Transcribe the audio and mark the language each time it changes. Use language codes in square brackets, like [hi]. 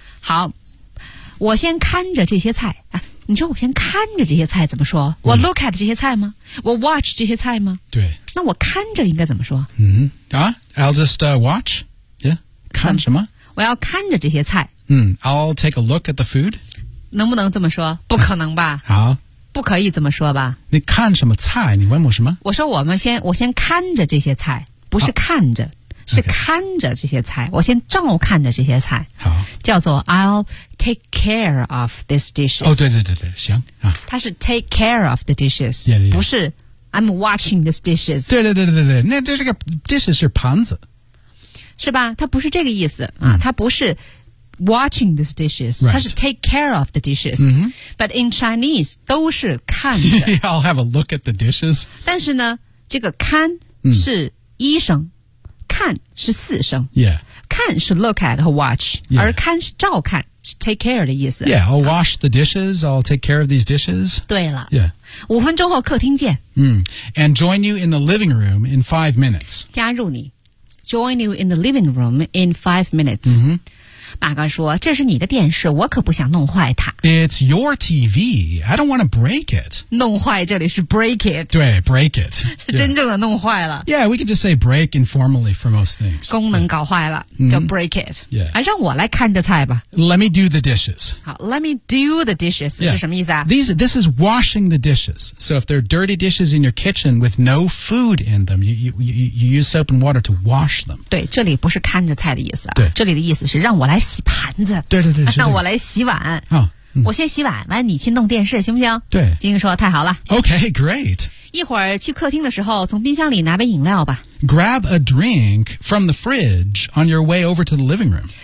[zh] 好。我先看着这些菜。你说我先看着这些菜怎么说我 [en] look at [zh] 这些菜吗我 watch 这些菜吗对。那我看着应该怎么说嗯。啊 , [en] I'll just watch. [zh] 看什么我要看着这些菜。 [en] 嗯 ,I'll take a look at the food. [zh] 能不能这么说不可能吧。好。不可以这么说吧。你看什么菜你问我什么我说我先看着这些菜不是看着、啊、是看着这些菜、 [en] okay. [zh] 我先照看着这些菜。好。叫做 [en] I'll take care of these dishes. [zh] 哦对对对对行。它、是 [en] take care of the dishes, yeah, yeah, yeah. [zh] 不是 [en] I'm watching these dishes. [zh] 对对对对对那这个 dishes 是盘子。是吧他不是这个意思、嗯、 [en] 他不是 watching these dishes, [zh] 他、 [en] right. 是 take care of the dishes,、 mm-hmm. but in Chinese, [zh] 都是看着。 [en] Yeah, I'll have a look at the dishes. [zh] 但是呢这个看是一声、嗯、看是四声、 [en] yeah. [zh] 看是 [en] look at [zh] 和 watch,、 [en] yeah. [zh] 而看是照看是 [en] take care [zh] 的意思。 [en] Yeah, I'll wash the dishes, I'll take care of these dishes. [zh] 对了。 [en] Yeah. [zh] 五分钟后客厅见。嗯、mm. [en] and join you in the living room in 5 minutes. [zh] 加入你。 [en] Join you in the living room in 5 minutes.、 Mm-hmm. [zh] 马哥说这是你的电视我可不想弄坏它 [en] It's your TV I don't want to break it [zh] 弄坏这里是 break it 对 break it 是真正的弄坏了 [en] Yeah we can just say break informally for most things [zh] 功能搞坏了就 break it、 [en] yeah. [zh] 让我来看着菜吧 [en] Let me do the dishes [zh] 好 [en] Let me do the dishes、yeah. [zh] 是什么意思啊 [en] This is washing the dishes So if there are dirty dishes in your kitchen with no food in them you use soap and water to wash them [zh] 对这里不是看着菜的意思、啊、对这里的意思是让我来洗盘子对对对、啊、让我来洗碗、哦嗯、我先洗碗完你去弄电视行不行对金英说太好了 [en] OK great [zh] 一会儿去客厅的时候从冰箱里拿杯饮料吧 [en] Grab a drink from the fridge on your way over to the living room